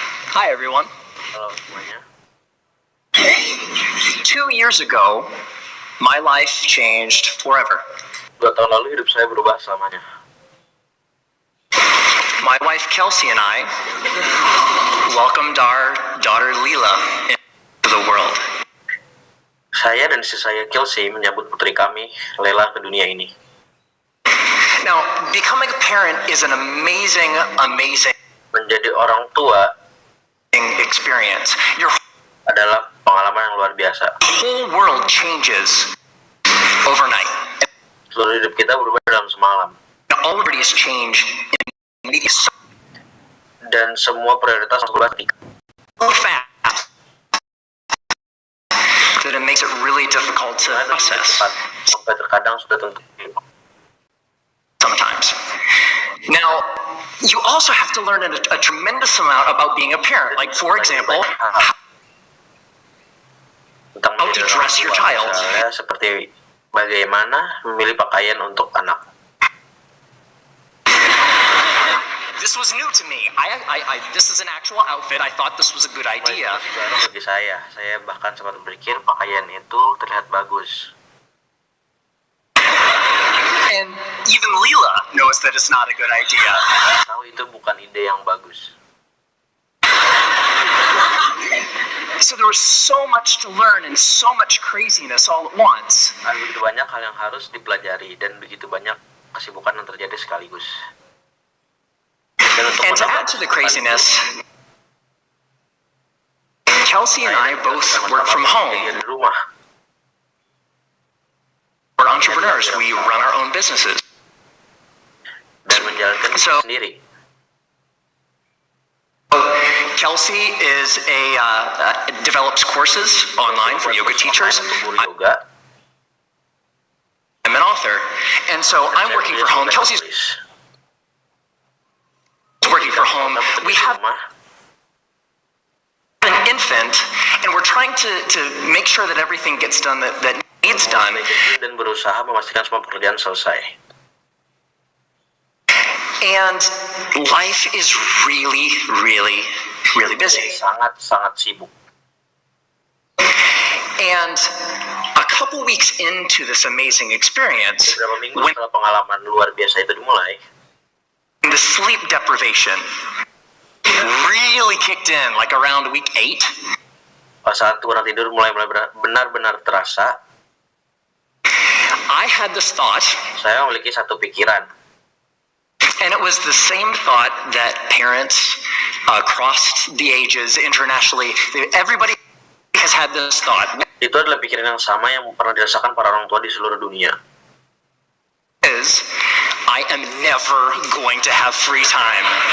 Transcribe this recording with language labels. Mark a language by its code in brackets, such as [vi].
[en] Hi everyone. [id] Halo semuanya. [en] 2 years ago, my life changed forever. [id] 2 tahun lalu hidup saya berubah selamanya. [en] my wife Kelsey and I welcomed our daughter Leela into the world. [id] Saya dan istri saya Kelsey menyambut putri kami, Lela, ke dunia ini. [en] Now, becoming a parent is an amazing [id] Menjadi orang tua [en] experience. Your [id] adalah pengalaman yang luar biasa. [en] whole world changes overnight. [id] Seluruh hidup kita berubah dalam semalam. [en] Already has changed so [id] Dan semua prioritas berubah [en] fast that it makes it really difficult to process [id] cepat, sampai terkadang sudah tentu. [en] sometimes. Now, you also have to learn a tremendous amount about being a parent. Like, for example, [id] Tentang [en] how to dress your child. [id] Misalnya seperti bagaimana memilih pakaian untuk anak. [en] This was new to me. This is an actual outfit. I thought this was a good idea. [id] Itu baru bagi saya. Saya bahkan sempat berpikir pakaian itu terlihat bagus. [en] And even Leela knows that it's not a good idea. [id] Tahu itu bukan ide yang bagus. [en] So there was so much to learn and so much craziness all at once. [id] Ada begitu banyak hal yang harus dipelajari dan begitu banyak kesibukan yang terjadi sekaligus. [en] And to add to the craziness, Kelsey and I both work from home. [id] Dari rumah. [en] We're entrepreneurs. We run our own businesses. [id] Dan menjalankan [en] So- [id] sendiri. [en] Kelsey is develops courses online for yoga teachers. [id] Untuk guru yoga. [en] I'm an author, and so I'm working from home. Kelsey's working from home. We have an infant, and we're trying to make sure that everything gets done that needs done. [id] Dan berusaha memastikan semua pekerjaan selesai. [en] And life is really, really, really busy. [id] Sangat sibuk. [en] And a couple weeks into this amazing experience, [id] Beberapa minggu [en] when [id] setelah pengalaman luar biasa itu dimulai, [en] the sleep deprivation really kicked in, like around week 8, [id] pas saat kurang tidur mulai benar-benar terasa, [en] I had this thought, [id] saya memiliki satu pikiran. [en] and it was the same thought that parents across the ages internationally, everybody has had this thought. [id] Itu adalah pikiran yang sama yang pernah dirasakan para orang tua di seluruh dunia. [en] Is I am never going to have free time.